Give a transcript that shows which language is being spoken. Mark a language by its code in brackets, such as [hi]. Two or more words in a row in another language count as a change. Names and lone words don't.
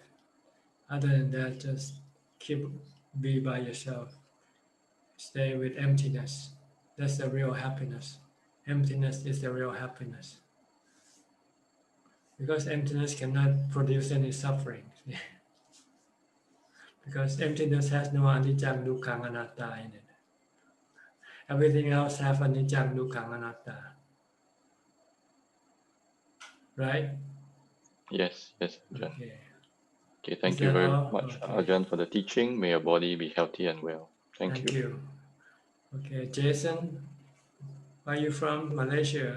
[en] Other than that, just be by yourself. Stay with emptiness. That's the real happiness. Emptiness is the real happiness. Because emptiness cannot produce any suffering. Because emptiness has no [pi] anicca, dukkha, anatta [en] in it. Everything else have [pi] anicca, dukkha, anatta. [en] Right? Yes, Ajahn. Okay, Is thank you that very all? much, Okay. Ajahn, for the teaching. May your body be healthy and well. Thank you. Okay, Jason, where are you from? Malaysia?